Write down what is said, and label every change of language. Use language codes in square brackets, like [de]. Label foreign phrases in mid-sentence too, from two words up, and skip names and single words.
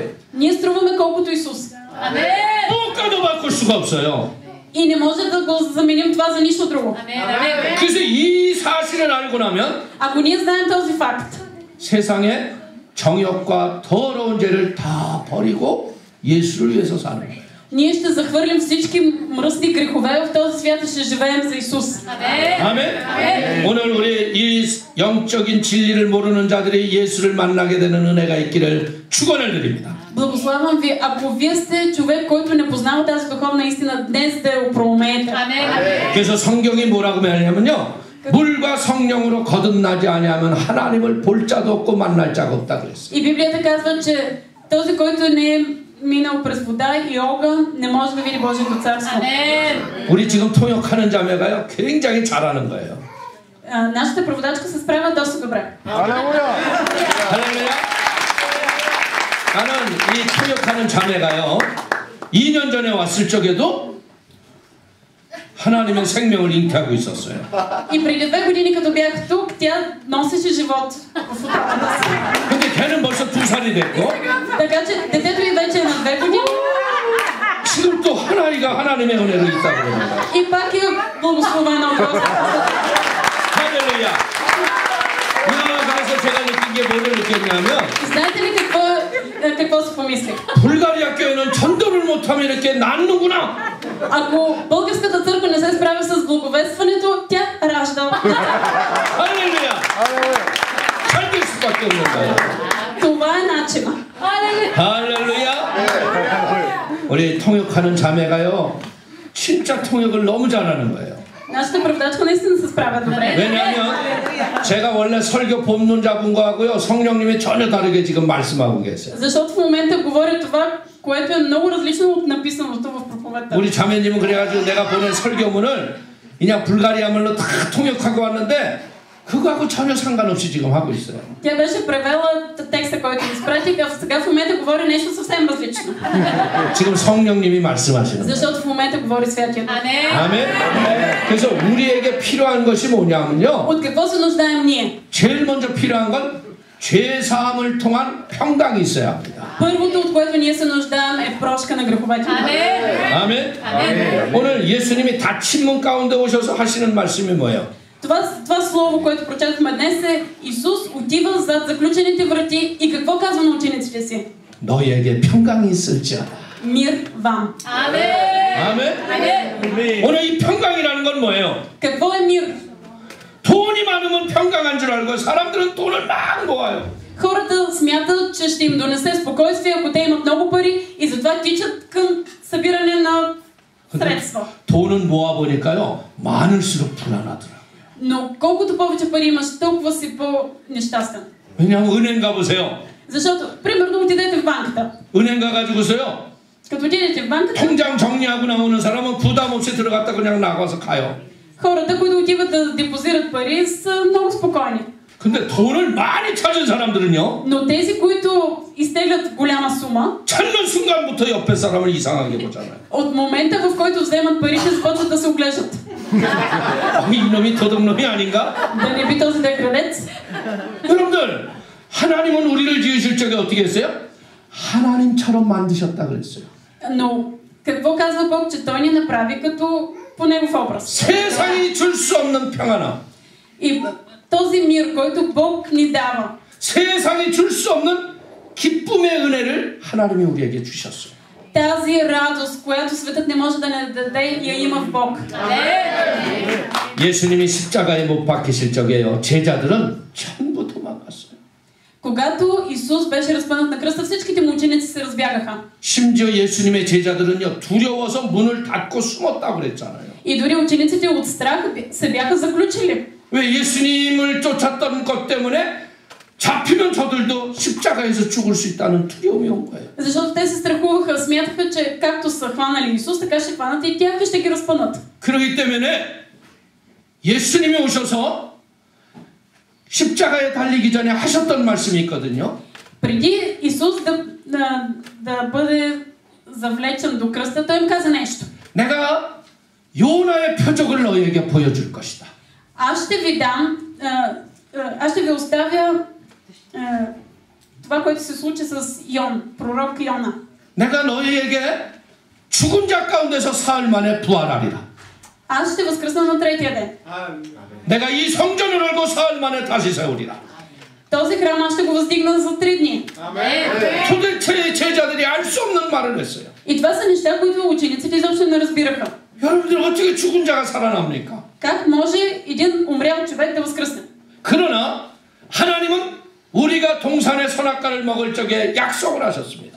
[bg] Ние струваме колкото Исус. [ko] 무엇과도 바꿀 수가 없어요. [bg] И не може да го заменим това за нищо друго. [ko] 그래서 이 사실을 알고 나면 [bg] Ако ние знаем този факт, [ko] 세상에 정욕과 더러운 죄를 다 버리고 예수를 위해서 사는 거예요. [bg] ние ще захвърлим всички мръсни грехове в този свят и ще живеем за Исус. [ko] 아멘. 오늘 우리 이 영적인 진리를 모르는 자들이 예수를 만나게 되는 은혜가 있기를 축원을 드립니다. [bg] Благославям ви, ако вие сте човек, който не познава тази духовна истина, днес да я проумеете. [ko] 그래서 성경이 뭐라고 말하냐면요, 물과 성령으로 거듭나지 아니하면 하나님을 볼 자도 없고 만날 자가 없다 그랬어요. [bg] И Библията казва, че този, който не е минал през вода и огън, не може да види Божието царство. [ko] 우리 지금 통역하는 자매가요, 굉장히 잘하는 거예요. [bg] Нашата преводачка се справя доста добре. [ko] 할렐루야. 나는 이 통역하는 자매가요, 2년 전에 왔을 적에도 하나님의 생명을 잉태하고 있었어요. [bg] И преди 2 години, като бях тук, тя носеше живот в утробата си. [ko] 근데 걔는 벌써 2살이 됐고, [bg] Така че детето й вече е на 2 години. [ko] 지금 또 하나이가 하나님의 은혜로 있다고 그러는 거예요. [bg] И пак е благословена от Господа. [ko] 할렐루야. 가서 제가 느낀 게 뭐를 느꼈냐면, [bg] Знаете ли какво си помислих? [ko] 불가리아 교회는 전도를 못하면 이렇게 낳는구나. [bg] Ако българската църква не се справя с благовестването, тя ражда. [ko] 할렐루야. 잘 될 수밖에 없는 거예요. [bg] Това е начина. [ko] 할렐루야. 우리 통역하는 자매가요, 진짜 통역을 너무 잘하는 거예요. [bg] Нашата преводачка наистина се справя добре. [ko] 왜냐하면 제가 원래 설교 본문 잡은 거하고요, 성령님이 전혀 다르게 지금 말씀하고 계세요. [bg] Защото в момента говоря това, което е много различно от написаното в проповедта. [ko] 우리 자매님은 그래가지고 내가 보낸 설교문을 그냥 불가리아말로 다 통역하고 왔는데 그거하고 전혀 상관없이 지금 하고 있어요. [bg] Тя беше превела текста, който изпратих, а сега в момента говори нещо съвсем различно. [ko] 지금 성령님이 말씀하시는 거예요. [bg] Защото в момента говори Святия Дух. [ko] 아멘. 그래서 우리에게 필요한 것이 뭐냐면요, [bg] От какво се нуждаем ние? [ko] 제일 먼저 필요한 건 죄 사함을 통한 평강이 있어야 합니다. [bg] Първото, от което ние се нуждаем, е прошка на греховете. [ko] 아멘. 오늘 예수님이 닫힌 문 가운데 오셔서 하시는 말씀이 뭐예요? [bg] Това слово, което прочетохме днес е Исус отива зад заключените врати и какво казва на учениците си? [ko] 너희에게 평강이 있을지어다. [bg] Мир вам. [ko] 아멘. 오늘 이 평강이라는 건 뭐예요? [bg] Какво е мир? [ko] 돈이 많으면 평강한 줄 알고 사람들은 돈을 막 모아요. [bg] Хората смятат, че ще им донесе спокойствие, ако те имат много пари и затова тичат към събиране на средства. [ko] 돈은 모아 보니까요 많을수록 불안하더라고요. [bg] Но колкото повече пари имаш, толкова си по-нещастен. [ko] 왜냐하면 은행 가보세요. [bg] Защото, примерно, отидете в банката. [ko] 은행 가가지고서요. [bg] Като отидете в банката, [ko] 통장 정리하고 나오는 사람은 부담 없이 들어갔다 그냥 나가서 가요. [bg] хората, които отиват да депозират пари, са много спокойни. [ko] 근데 돈을 많이 찾은 사람들은요. [bg] Но тези, които изтеглят голяма сума, [ko] 찾는 순간부터 옆에 사람을 이상하게 보잖아요. [bg] от момента, в който вземат парите, започват да се оглеждат. [ko] 이놈이 도둑놈이 아닌가? [bg] Да не би този да е крадец? [ko] 여러분들, 하나님은 우리를 지으실 적에 어떻게 했어요? 하나님처럼 만드셨다 그랬어요. [bg] Но какво казва Бог, че Той ни направи като по Негов образ? [ko] 세상이 줄 수 없는 평안함. [bg] И този мир, който Бог ни дава, [ko] 세상이 줄 수 없는 기쁨의 은혜를 하나님이 우리에게 주셨어요. [bg] тази радост, която светът не може да не даде, я има в Бог. [ko] 예수님이 십자가에 못 박히실 적에요. 제자들은 전부 도망갔어요. [bg] Когато Исус беше разпънат на кръста, всичките му ученици се разбягаха. [ko] 심지어 예수님의 제자들은요 두려워서 문을 닫고 숨었다고 그랬잖아요. [bg] И дори учениците от страх се бяха заключили. [ko] 왜 예수님을 쫓았던 것 때문에 잡히면 저들도 십자가에서 죽을 수 있다는 두려움이 온 거예요. [bg] Защото те се страхуваха, смятаха, че както са хванали Исус, така ще хванат и тях и ще ги разпънат. [ko] 그렇기 때문에 예수님이 오셔서 십자가에 달리기 전에 하셨던 말씀이 있거든요. [bg] Преди Исус да бъде завлечен до кръста, той им каза нещо. [ko] 내가 요나의 표적을 너희에게 보여줄 것이다. [bg] Аз ще ви оставя това, което се случи с пророк Йона. [ko] 내가 너희에게 죽은 자 가운데서 사흘 만에 부활하리라. [bg] Аз ще възкръсна на третия ден. [ko] 내가 이 성전을 열고 사흘 만에 다시 세우리라. [bg] Този храм аз ще го въздигна за 3 дни. [ko] 도대체 제자들이 알 수 없는 말을 했어요. [bg] И това са неща, които учениците изобщо не разбираха. [ko] 여러분들 어떻게 죽은 자가 살아납니까? [bg] Как може един умрял човек да възкръсне? [ko] 그러나 하나님은 우리가 동산의 선악과를 먹을 적에 약속을 하셨습니다.